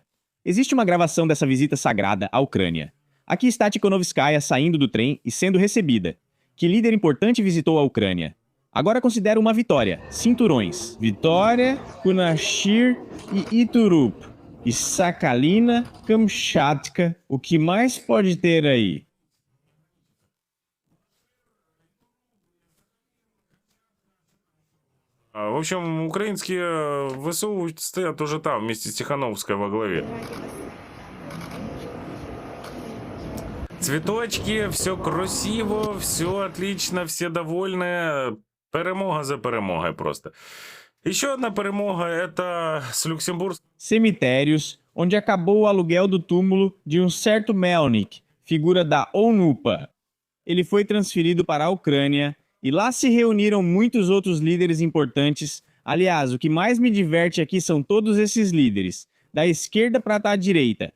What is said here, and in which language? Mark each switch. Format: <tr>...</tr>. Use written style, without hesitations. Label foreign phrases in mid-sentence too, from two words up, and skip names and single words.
<pt>Existe uma gravação dessa visita sagrada à Ucrânia. Aqui está Tikhonovskaya saindo do trem e sendo recebida. Que líder importante visitou a Ucrânia? Agora considero uma vitória. Cinturões. Vitória, Kunashir e Iturup. E Sakhalina, Kamchatka. O que mais pode ter aí?</pt> <ru>В общем, украинские ВСУ стоят уже там, вместе с Тихановской во главе. Цветочки, все красиво, все отлично, все довольны. Перемога за перемогой просто. Еще одна перемога – это с Люксембургом.</ru> <pt>Cemitérios, onde acabou o aluguel do túmulo de um certo Melnik, figura da ONUPA. Ele foi transferido para a Ucrânia e lá se reuniram muitos outros líderes importantes. Aliás, o que mais me diverte aqui são todos esses líderes, da esquerda para a direita.</pt>